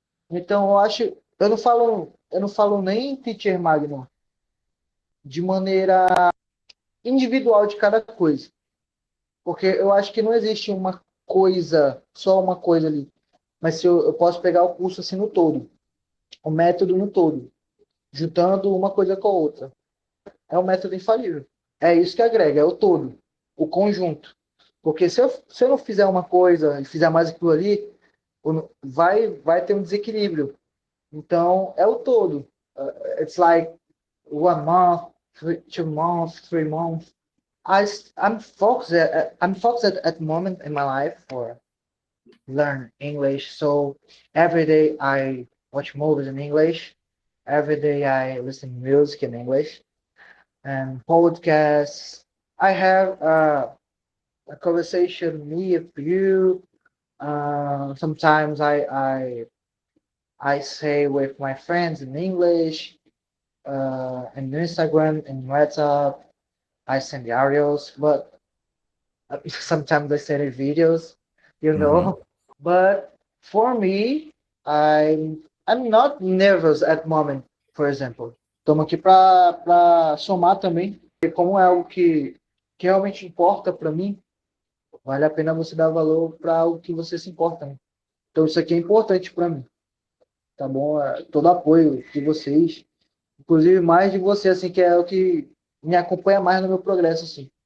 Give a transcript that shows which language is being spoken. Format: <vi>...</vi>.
<pt>Então, eu não falo nem Teacher Magno de maneira individual de cada coisa, porque eu acho que não existe uma coisa, só uma coisa ali, mas se eu posso pegar o curso assim no todo, o método no todo, juntando uma coisa com a outra. É um método infalível. É isso que agrega, é o todo, o conjunto. Porque se eu não fizer uma coisa e fizer mais aquilo ali, vai ter um desequilíbrio. Então, é o todo.</pt> <en>It's like 1 month, 2 months, 3 months. I'm focused at the moment in my life for learn English. So every day I watch movies in English. Every day I listen to music in English and podcasts. I have a conversation me with you. Sometimes I say with my friends in English, in Instagram, in WhatsApp. I send the audios, but sometimes I send videos, you Uhum. know. But for me, I'm not nervous at the moment, for example.</en> <pt>Estamos aqui para somar também, e como é algo que realmente importa para mim, vale a pena você dar valor para algo que você se importa, né? Então isso aqui é importante para mim, tá bom? Todo apoio de vocês, inclusive mais de você, assim, que é o que me acompanha mais no meu progresso, assim.</pt>